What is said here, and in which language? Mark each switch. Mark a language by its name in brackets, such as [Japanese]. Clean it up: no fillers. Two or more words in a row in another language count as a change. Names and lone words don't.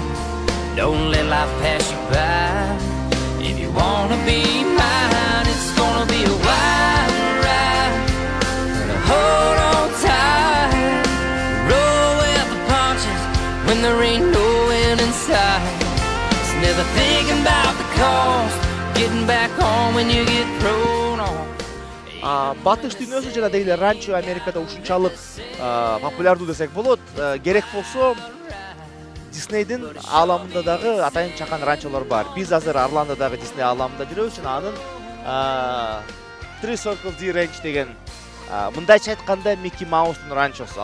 [English] Don't let life pass you by. If you wanna be mine, it's gonna be a wild ride. Gonna hold on tight, roll with the punches when there ain't no end in sight. It's never thinking about the cost, getting back home when you get thrown on. [Kyrgyz] Батыш дүйнөсү жана деги эле ранчо Америкада ушунчалык популярдуу десек болот. Керек болсо Диснейдин ааламында дагы атайын чакан ранчолор бар. Биз азыр Орландодагы Дисней ааламында жүрөбүз жана анын Three Circle D Ranch деген мындайча айтканда Микки Маустун ранчосу.